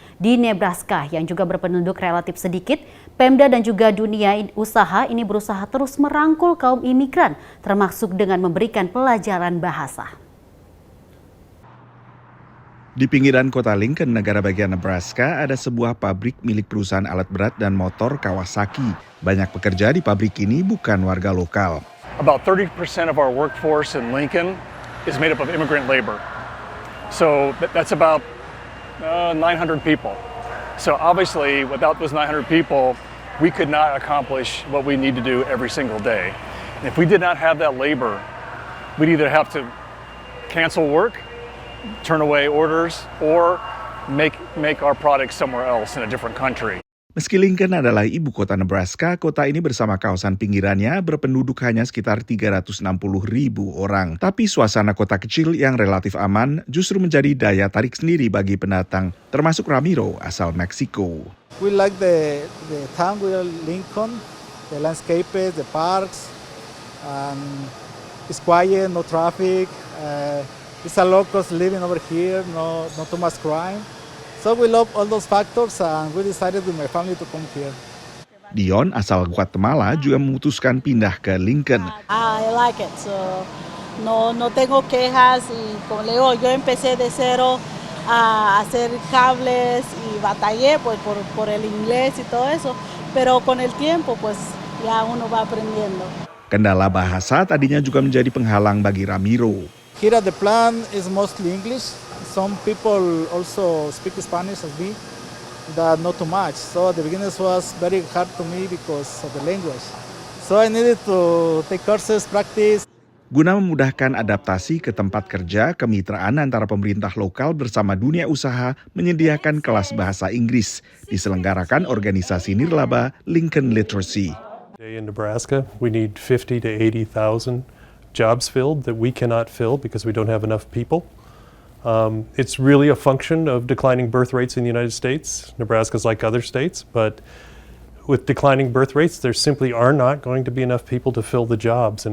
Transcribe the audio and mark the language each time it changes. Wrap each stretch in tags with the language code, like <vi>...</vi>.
<id>Di Nebraska yang juga berpenduduk relatif sedikit, Pemda dan juga dunia usaha ini berusaha terus merangkul kaum imigran, termasuk dengan memberikan pelajaran bahasa. Di pinggiran kota Lincoln, negara bagian Nebraska, ada sebuah pabrik milik perusahaan alat berat dan motor Kawasaki. Banyak pekerja di pabrik ini bukan warga lokal.</id> <en>About 30% of our workforce in Lincoln is made up of immigrant labor. So that's about 900 people. So obviously, without those 900 people, we could not accomplish what we need to do every single day. And if we did not have that labor, we'd either have to cancel work, turn away orders, or make our products somewhere else in a different country.</en> <id>Meski Lincoln adalah ibu kota Nebraska, kota ini bersama kawasan pinggirannya berpenduduk hanya sekitar 360.000 orang. Tapi suasana kota kecil yang relatif aman justru menjadi daya tarik sendiri bagi pendatang, termasuk Ramiro asal Meksiko.</id> <en>We like the town we are Lincoln, the landscapes, the parks, it's quiet, no traffic. It's a locals living over here, no too much crime. So we love all those factors and we decided with my family to come here.</en> <id>Dion asal Guatemala juga memutuskan pindah ke Lincoln.</id> <en>I like it, so</en> <es>no tengo quejas y como le digo, yo empecé de cero a hacer cables y batallé pues por el inglés y todo eso, pero con el tiempo pues ya uno va aprendiendo.</es> <id>Kendala bahasa tadinya juga menjadi penghalang bagi Ramiro.</id> <en>Here at the plant is mostly English. Some people also speak Spanish as me, but not too much. So at the beginning it was very hard to me because of the language. So I needed to take courses, practice.</en> <id>Guna memudahkan adaptasi ke tempat kerja, kemitraan antara pemerintah lokal bersama dunia usaha menyediakan kelas bahasa Inggris, diselenggarakan organisasi nirlaba Lincoln Literacy.</id> <en>In Nebraska, we need 50 to 80,000 jobs filled that we cannot fill because we don't have enough people. It's really a function of declining birth rates in the United States. Nebraska's like other states, but with declining birth rates, there simply are not going to be enough people to fill the jobs.</en>